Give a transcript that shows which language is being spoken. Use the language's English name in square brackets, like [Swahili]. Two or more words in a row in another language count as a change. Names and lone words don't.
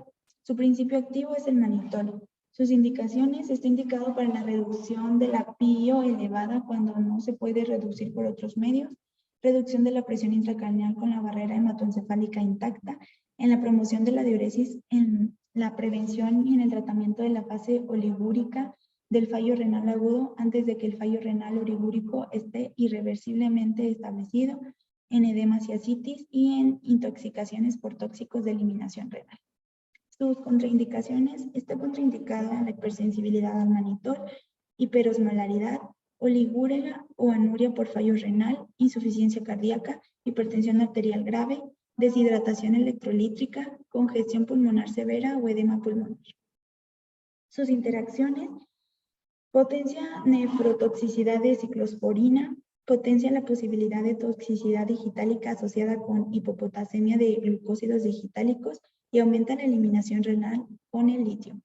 [Spanish] Su principio activo es el manitol. Sus indicaciones: está indicado para la reducción de la PIO elevada cuando no se puede reducir por otros medios, reducción de la presión intracraneal con la barrera hematoencefálica intacta, en la promoción de la diuresis, en la prevención y en el tratamiento de la fase oligúrica del fallo renal agudo antes de que el fallo renal oligúrico esté irreversiblemente establecido, en edemas y ascitis y en intoxicaciones por tóxicos de eliminación renal. Sus contraindicaciones: está contraindicado en la hipersensibilidad al manitol, hiperosmolaridad, oliguria o anuria por fallo renal, insuficiencia cardíaca, hipertensión arterial grave, deshidratación electrolítrica, congestión pulmonar severa o edema pulmonar. Sus interacciones: potencia nefrotoxicidad de ciclosporina, potencia la posibilidad de toxicidad digitálica asociada con hipopotasemia de glucósidos digitálicos y aumenta la eliminación renal con el litio.